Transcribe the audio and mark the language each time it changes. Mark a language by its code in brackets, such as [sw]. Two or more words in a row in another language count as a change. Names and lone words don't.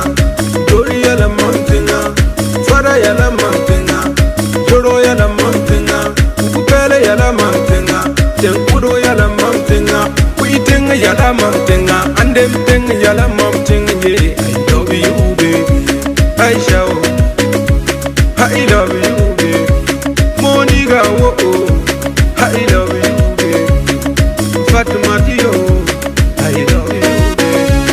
[mos] dori yala mantinga, fara yala mantinga, joro yala mantinga, ukupele yala mantinga, tenkudu yala mantinga, kuitenga yala mantinga, andemtenga yala mantinga, [en] yeah, I love you baby, I shall, I love you baby, Moniga wo oh. I love you, baby. Fatima Dio, I love you, baby.